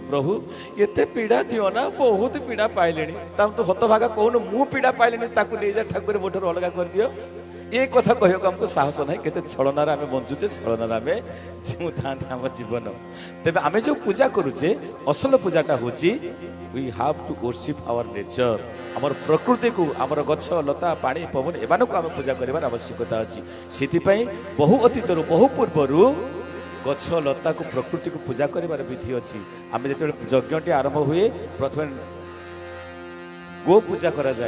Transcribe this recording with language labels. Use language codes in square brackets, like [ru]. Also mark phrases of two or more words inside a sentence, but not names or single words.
[or] ପ୍ରଭୁ ଏତେ ପୀଡ଼ା ଦିଅ ନା, ବହୁତ ପୀଡ଼ା ପାଇଲେଣି, ତାଙ୍କୁ ତୁ ହତଭାଗା କହୁନୁ, ମୁଁ ପୀଡ଼ା ପାଇଲିଣି, ତାକୁ ନେଇଯା ଠାକୁର ମୋ ଠାରୁ ଅଲଗା କରିଦିଅ। ଏ କଥା କହିବାକୁ ଆମକୁ ସାହସ ନାହିଁ। କେତେ ଛଳନାରେ ଆମେ ବଞ୍ଚୁଛେ, ଛଳନାରେ ଆମେ ଜିଉଥାନ୍ତି ଆମ ଜୀବନ। ତେବେ ଆମେ ଯେଉଁ ପୂଜା କରୁଛେ, ଅସଲ ପୂଜାଟା ହେଉଛି [en] we have to worship our nature, [or] ଆମର ପ୍ରକୃତିକୁ, ଆମର ଗଛ ଲତା ପାଣି ପବନ ଏମାନଙ୍କୁ ଆମେ ପୂଜା କରିବାର ଆବଶ୍ୟକତା ଅଛି। ସେଥିପାଇଁ ବହୁ ଅତୀତରୁ, ବହୁ ପୂର୍ବରୁ ଗଛ ଲତାକୁ ପ୍ରକୃତିକୁ ପୂଜା କରିବାର ବିଧି ଅଛି। ଆମେ ଯେତେବେଳେ ଯଜ୍ଞଟି ଆରମ୍ଭ ହୁଏ ପ୍ରଥମେ ଗୋ ପୂଜା କରାଯାଏ।